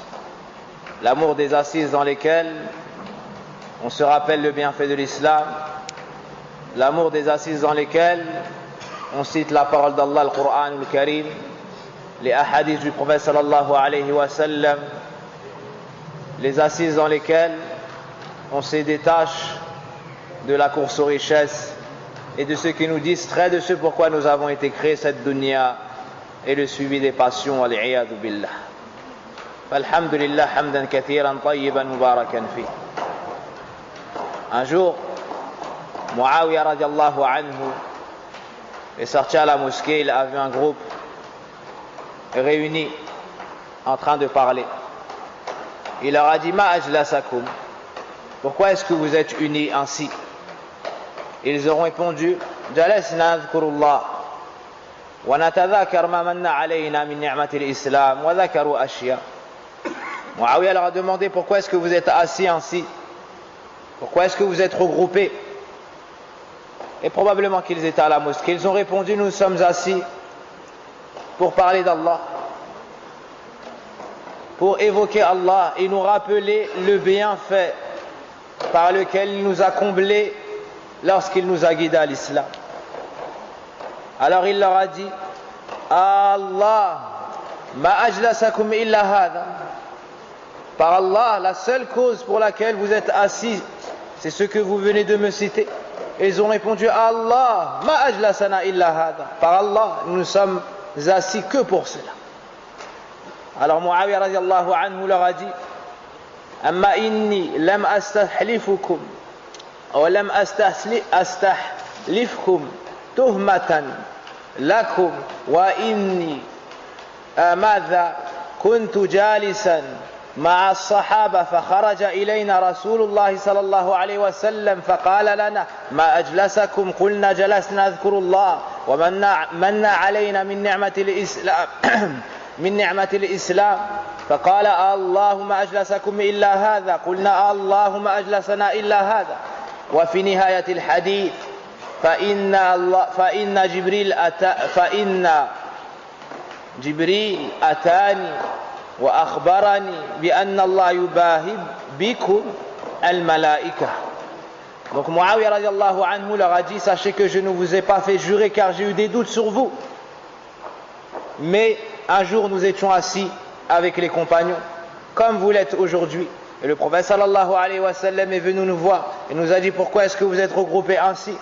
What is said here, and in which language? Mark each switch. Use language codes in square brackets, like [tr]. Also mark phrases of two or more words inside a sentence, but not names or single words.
[fr] L'amour des assises dans lesquelles on se rappelle le bienfait de l'islam, l'amour des assises dans lesquelles on cite la parole d'Allah, le Coran, le Karim, les ahadiths du prophète [ar] صلى الله عليه وسلم, [fr] les assises dans lesquelles on se détache de la course aux richesses et de ce qui nous distrait de ce pourquoi nous avons été créés, cette dunya, et le suivi des passions, [ar] والعياذ بالله. الحمد لله حمدا كثيرا طيبا مباركا في. [fr] Un jour, Muawiyah [ar] رضي الله عنه [fr] est sorti à la mosquée, il a vu un groupe réuni en train de parler. Il leur a dit: [ar] ما أجلسكم, [fr] pourquoi est-ce que vous êtes unis ainsi? Ils auront répondu [ar] جلسنا نذكر الله ونتذكر ما من علينا من نعمة الإسلام وذكروا أشياء. [fr] Muawiya leur a demandé pourquoi est-ce que vous êtes assis ainsi? Pourquoi est-ce que vous êtes regroupés? Et probablement qu'ils étaient à la mosquée. Ils ont répondu nous sommes assis pour parler d'Allah, pour évoquer Allah et nous rappeler le bienfait par lequel il nous a comblés lorsqu'il nous a guidés à l'islam. Alors il leur a dit [ar] الله ما أجلسكم إلا هذا. [fr] Par Allah, la seule cause pour laquelle vous êtes assis, c'est ce que vous venez de me citer. Et ils ont répondu [ar] الله ما أجلسنا إلا هذا. [fr] Par Allah, nous ne sommes assis que pour cela. [ar] Alors Muawiya رضي الله عنه [fr] leur a dit [ar] أما إني لم أستحلفكم أو لم أستحلفكم تهمة لكم و إني ماذا كنت جالسا مع الصحابة فخرج إلينا رسول الله صلى الله عليه وسلم فقال لنا ما أجلسكم قلنا جلسنا نذكر الله ومن علينا من نعمة الإسلام من نعمة الإسلام فقال اللهم أجلسكم إلا هذا قلنا اللهم أجلسنا إلا هذا وفي نهاية الحديث فإن جبريل أتاني وأخبرني بأن الله يباهي بكم الملائكة. [fr] Donc Muawiya [ar] رضي الله عنه [fr] leur a dit sachez que je ne vous ai pas fait jurer car j'ai eu des doutes sur vous. Mais un jour nous étions assis avec les compagnons comme vous l'êtes aujourd'hui. Et le prophète [ar] صلى الله عليه وسلم [fr] est venu nous voir et nous a dit pourquoi est-ce que vous êtes regroupés ainsi?